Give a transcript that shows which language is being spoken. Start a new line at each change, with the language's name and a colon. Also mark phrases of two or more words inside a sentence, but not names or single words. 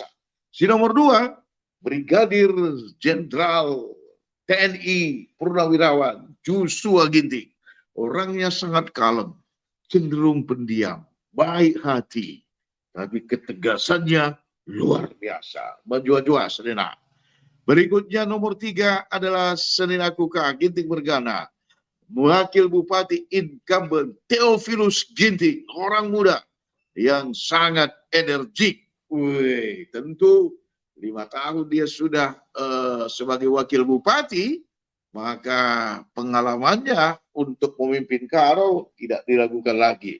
Indonesian: Si nomor 2, Brigadir Jenderal TNI Purnawirawan Joshua Ginting. Orangnya sangat kalem, cenderung pendiam, baik hati, tapi ketegasannya luar biasa.
Batak Karo: Menjua-jua Senina.
Indonesian: Berikutnya nomor 3 adalah Senina Kuka Ginting Mergana. Wakil Bupati incumbent Theophilus Ginting. Orang muda yang sangat energik. Tentu 5 tahun dia sudah sebagai wakil bupati, maka pengalamannya untuk memimpin Karo tidak diragukan lagi.